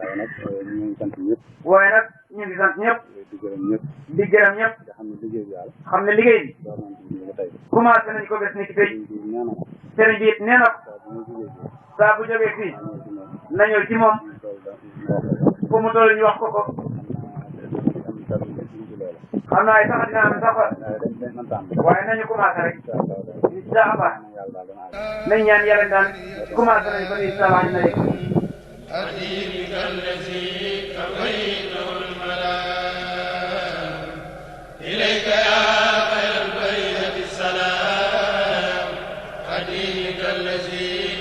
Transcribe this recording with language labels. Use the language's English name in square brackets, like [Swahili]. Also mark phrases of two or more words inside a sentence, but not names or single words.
[Wolof] waaye nag ñu ngi sant ñëpp di gërëm ñëpp xam ne liggéey bi commencé nañ ko bés ni ki tey sëriñ bi it nee na ko saa bu jógee fii na ñëw ci moom fu mu toll ñu wax ko ko xam naa sax dina am sax waaye nañu commencé rek [Arabic] إن شاء الله [Wolof] nañ ñaan yàlla daal commencé nañu ko [Arabic] إن شاء الله [Wolof] dina yegg. [Arabic] أدينك الذي كفيته الملام إليك يا خير البرية السلام أدينك الذي